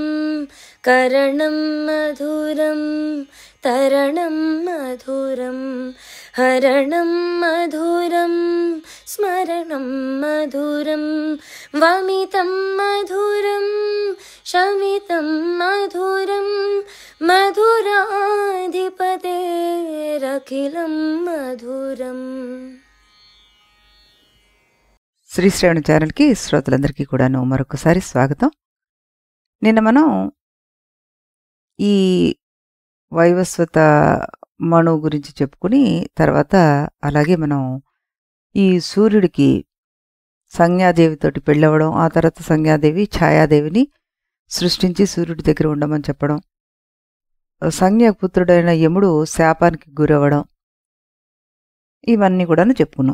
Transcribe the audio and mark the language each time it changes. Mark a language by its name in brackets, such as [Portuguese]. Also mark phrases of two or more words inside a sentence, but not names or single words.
[Sanskrit] करणं मधुरं तरणं मधुरं हरणं मधुरं स्मरणं मधुरं। वमितं मधुरं शमितं मधुरं मधुराधिपतेरखिलं మధురం। [Telugu] శ్రీ శ్రవణ ఛానల్కి శ్రోతలందరికీ కూడాను మరొకసారి స్వాగతం. నిన్న మనం ఈ వైవస్వత మణు గురించి చెప్పుకుని తర్వాత అలాగే మనం ఈ సూర్యుడికి సంజ్ఞాదేవితోటి పెళ్ళవడం, ఆ తర్వాత సంజ్ఞాదేవి ఛాయాదేవిని సృష్టించి సూర్యుడి దగ్గర ఉండమని చెప్పడం, సంజ్ఞాపుత్రుడైన యముడు శాపానికి గురవడం, ఇవన్నీ కూడాను చెప్పుకున్నాం.